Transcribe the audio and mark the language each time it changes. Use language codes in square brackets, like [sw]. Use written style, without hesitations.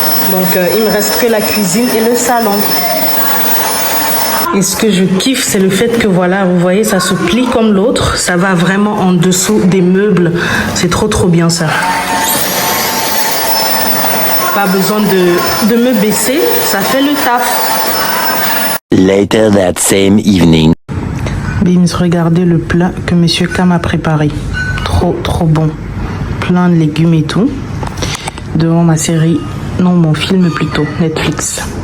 [fr] Donc, il me reste que la cuisine et le salon. Et ce que je kiffe, c'est le fait que voilà, vous voyez, ça se plie comme l'autre. Ça va vraiment en dessous des meubles. C'est trop bien ça. Pas besoin de me baisser. Ça fait le taf. [en] Later that same evening. [fr] Beams, regardez le plat que Monsieur Kam a préparé. Trop bon. Plein de légumes et tout. Devant ma série, non, mon film plutôt, Netflix.